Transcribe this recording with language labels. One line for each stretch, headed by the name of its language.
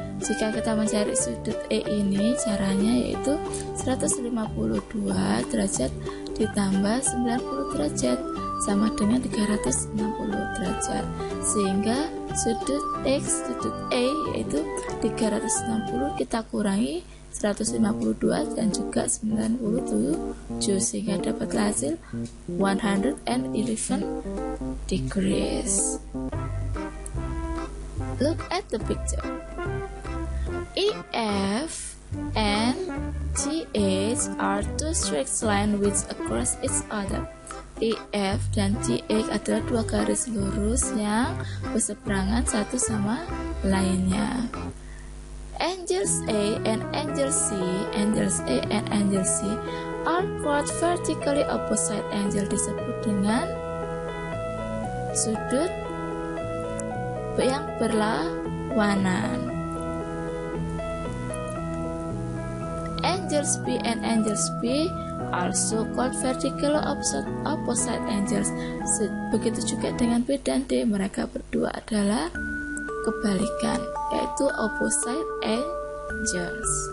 Indonesian: Jika kita mencari sudut E ini, caranya yaitu 152 derajat ditambah 90 derajat sama dengan 360 derajat, sehingga sudut X, sudut E yaitu 360 kita kurangi 152 dan juga 97, sehingga dapat hasil 111 degrees.
English: Look at the picture. EF and GH are two straight lines which cross each other.
Indonesian: EF dan GH adalah dua garis lurus yang berseberangan satu sama lainnya.
English: Angles A and angle C, angles A and angle C are called vertically opposite angle,
Indonesian: disebut dengan sudut yang berlawanan.
English: Angles B and angles B also called vertically opposite angles.
Indonesian: Begitu juga dengan B dan D, mereka berdua adalah kebalikan, yaitu opposite angles.